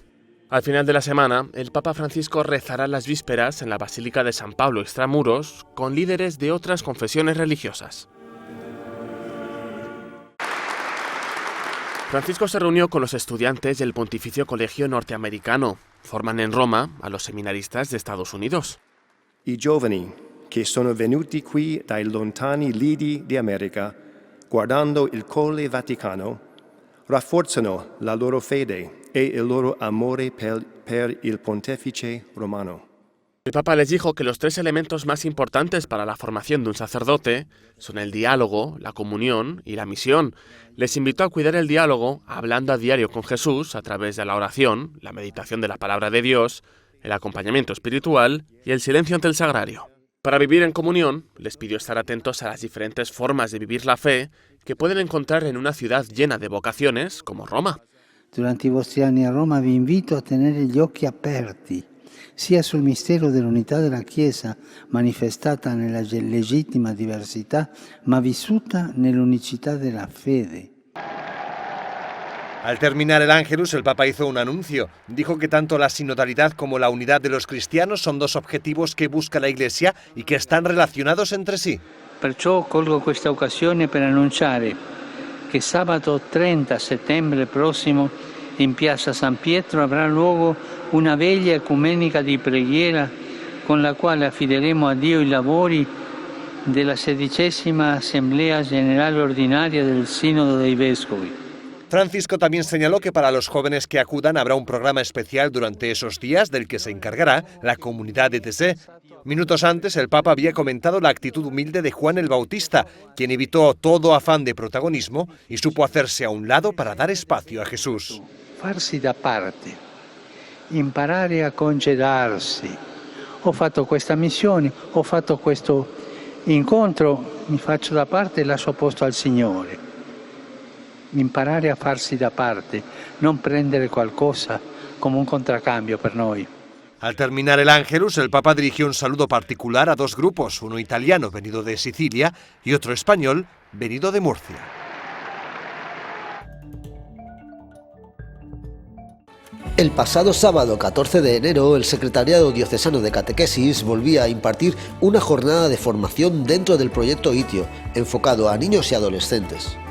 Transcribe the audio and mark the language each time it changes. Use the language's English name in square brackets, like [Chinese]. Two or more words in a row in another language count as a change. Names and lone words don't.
[Spanish] Al final de la semana, el Papa Francisco rezará las vísperas en la Basílica de San Pablo Extramuros con líderes de otras confesiones religiosas. Francisco se reunió con los estudiantes del Pontificio Colegio Norteamericano. Forman en Roma a los seminaristas de Estados Unidos. [Italian] I giovani che sono venuti qui dai lontani lidi di America, guardando il Colle Vaticano, rafforzano la loro fede e il loro amore per il Pontefice romano. [Spanish] El Papa les dijo que los 3 elementos más importantes para la formación de un sacerdote son el diálogo, la comunión y la misión. Les invitó a cuidar el diálogo hablando a diario con Jesús a través de la oración, la meditación de la palabra de Dios, el acompañamiento espiritual y el silencio ante el sagrario. Para vivir en comunión, les pidió estar atentos a las diferentes formas de vivir la fe que pueden encontrar en una ciudad llena de vocaciones como Roma. [Italian] Durante i vostri anni a Roma vi invito a tenere gli occhi aperti, sia sul mistero dell'unità della Chiesa, manifestata nella legittima diversità, ma vissuta nell'unicità della fede. [Spanish] Al terminar el Ángelus, el Papa hizo un anuncio. Dijo que tanto la sinodalidad como la unidad de los cristianos son 2 objetivos que busca la Iglesia y que están relacionados entre sí. [Italian] Perciò colgo questa occasione per annunciare che sabato 30 settembre prossimo in piazza San Pietro avrà luogo una veglia ecumenica di preghiera con la quale affideremo a Dio i lavori della 16ª Assemblea Generale Ordinaria del Sínodo dei Vescovi. [Spanish] Francisco también señaló que para los jóvenes que acudan habrá un programa especial durante esos días del que se encargará la comunidad de ETC. Minutos antes, el Papa había comentado la actitud humilde de Juan el Bautista, quien evitó todo afán de protagonismo y supo hacerse a un lado para dar espacio a Jesús. [Italian] Farsi da parte, imparare a congedarsi. Ho fatto questa missione, ho fatto questo incontro, mi faccio da parte e lascio posto al Signore. Imparare a farsi da parte, non prendere qualcosa come un contraccambio per noi. [Spanish] Al terminar el Ángelus, el Papa dirigió un saludo particular a 2 grupos, uno italiano venido de Sicilia y otro español venido de Murcia. El pasado sábado 14 de enero, el Secretariado Diocesano de Catequesis volvía a impartir una jornada de formación dentro del proyecto ITIO, enfocado a niños y adolescentes.